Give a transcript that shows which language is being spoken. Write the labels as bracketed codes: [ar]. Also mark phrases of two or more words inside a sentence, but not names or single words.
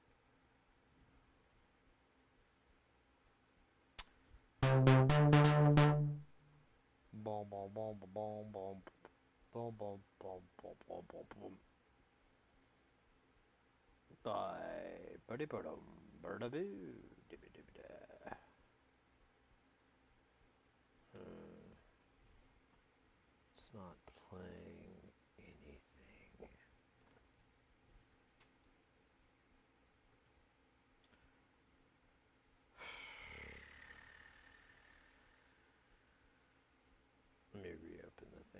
[en] Boom, boom, boom, boom, boom, boom, boom, boom, boom, boom, boom, boom. Bye, birdie, birdum, birdaboo, dibby, dibby, da. It's not playing anything. Let me reopen the thing.